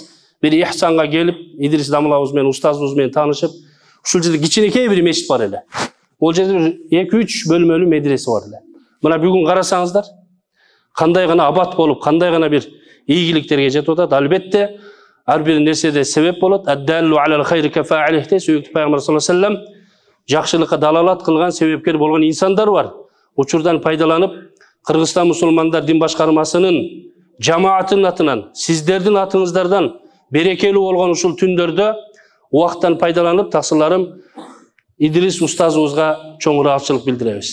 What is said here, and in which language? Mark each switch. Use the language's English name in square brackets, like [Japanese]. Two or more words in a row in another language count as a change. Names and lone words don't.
[Kyrgyz] Бир Ихсанга келип, Идрис Дамлабыз менен, устазыбыз менен таанышып, ушул жерде кичинекей бир мечит бар эле. Ол жерде 2-3 бөлмөлүү медресе бар эле. Мына бүгүн карасаңыздар, кандай гана абат болуп, кандай гана бир ийгиликтерге жетип атат. Албетте, ар бир нерседе себеп болот. [Arabic] الدال على الخير كفاعله, [Kyrgyz] сүйүктүү пайгамбар [Arabic] صلى الله عليه وسلم [Kyrgyz] жакшылыкка далалат кылган, себепкер болгон инсандар бар. Учурдан пайдаланып, Кыргызстан мусулмандар дин башкармасынын жамаатынын атынан, сиздердин атыңыздардан берекелүү болгон ушул түндөрдө убакыттан пайдаланып, таксыларым Идрис устазыбызга чоң ыраазычылык билдиребиз.